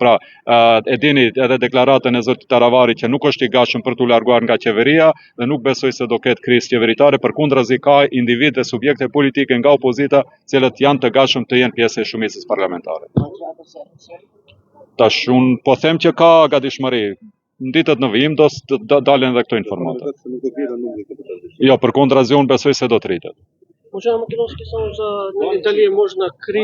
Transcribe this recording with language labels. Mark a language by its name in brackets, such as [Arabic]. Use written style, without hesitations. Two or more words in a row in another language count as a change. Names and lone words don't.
[Albanian] Pra, e dini edhe deklaratën e zotit Taravarit që nuk është i gatshëm për t'u larguar nga qeveria, dhe nuk besoj se do ketë krizë qeveritare, përkundrazi ka individ dhe subjekte politike nga opozita, cilët janë të gatshëm të jenë pjesë e shumicës parlamentare. Tash unë po them që ka gatishmëri. Në ditët në vijim do dalen edhe këto informata. Jo, përkundrazi unë besoj se do të rritet. [Macedonian] Уважаема Македонски, само за дали може на криз